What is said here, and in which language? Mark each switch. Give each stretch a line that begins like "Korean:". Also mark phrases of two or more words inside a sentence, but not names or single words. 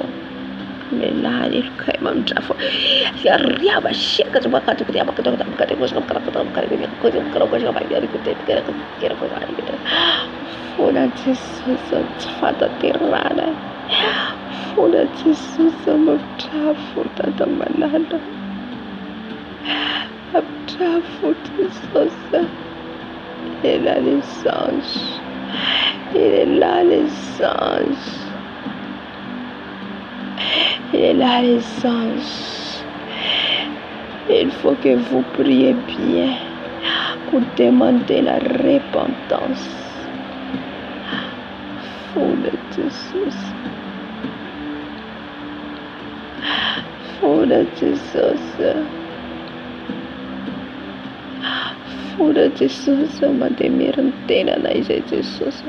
Malagasy: Mamelany eloka mamdrafo. Riaba sheka zobakati riaba katokata bakati kosa karakata bakati kosa karakata bakati kosa. Fona Jesosy tsy fataterana. Fona Jesosy mamdrafo tata malala. Mamdrafo Jesosy.
French: Il est là les anges. Il est là les anges. Il est là les anges. Il faut que vous priez bien pour demander la repentance.
Malagasy: Fona Jesosy. Fona Jesosy. Fona Jesosy mandemira ny tenanay izay Jesosy.